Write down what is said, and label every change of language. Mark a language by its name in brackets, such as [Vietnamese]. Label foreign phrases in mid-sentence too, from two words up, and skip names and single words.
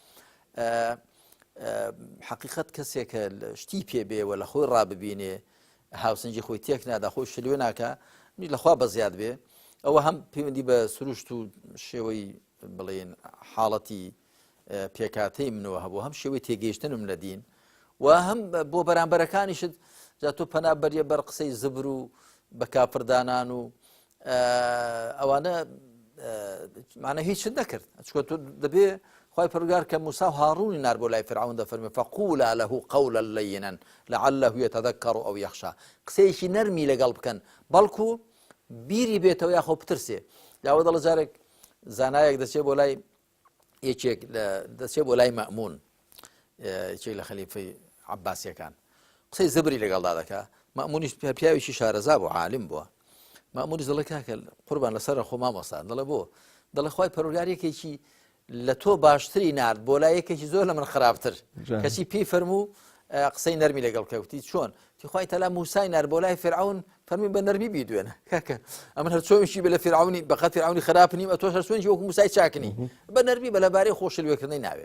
[Central Kurdish] حقیقەت کەسێکە شتی پێ بێوە لە خۆی ڕاببینێ هاوسنجی خۆی تێک نادا خۆی شلوێ ناکە لەخوا بە زیاد بێ ئەوە هەم پەیوەندی بە سروشت و شێوەی بڵێن حاڵەتی پێکاتەی منەوە هەبوو هەم شێوەی تێگەیشتنم لە دین و هەم بۆ بەرامبەرەکانیشت جا تۆ پەنا بەریە بەر قسەی زبر و بە کافردانان و ئەوانە معنە هیچ نەکرد چکە تۆ دەبێ خوای پەروەردگار کە موسا و هاڕوونی نار بۆ لای فیرعون دەفەرمێ [Arabic] فقولا له قولا لينا لعله يتذكر او يخشى [Central Kurdish] قسەیەکی نەرمی لەگەڵ بکەن بەڵکو بیری بێتەوە یاخۆ بترسێ یاوە دەڵە جارێک زانایەک دەچێت بۆ لای یەکێک دەچێت بۆ لای مەئمون یەکێک لە خەلیفەی عەباسیەکان قسەی زبری لەگەڵدا دەکا مەئمونیش پیاوێکی شارەزا بوو عالم بووە مەئمونیش دەڵێ کاکە قوربان لەسەر خۆ مامۆستا دەڵێ بۆ دەڵێ خوای پەروەردگار یەکێکی لە تۆ باشتری نرد بۆ لای یەکێکی زۆر لە من خراپتر کەچی پێی فەرموو قسەی نەرمی لەگەڵ کەوتی چۆن تی خوای تەعالی موسای نرد بۆ لای فیرعون فەرمی بە نەرمی بیدوێنە کاکە ئەمن هەر چۆنیشی بە لە فیرعونی بەقەت فیرعونی خراپ نیم ئەتۆ هەر چۆنیشی وەکو موسای چاکنی بە نەرمی بە لەبارەی خۆشلوێکردنی ناوێ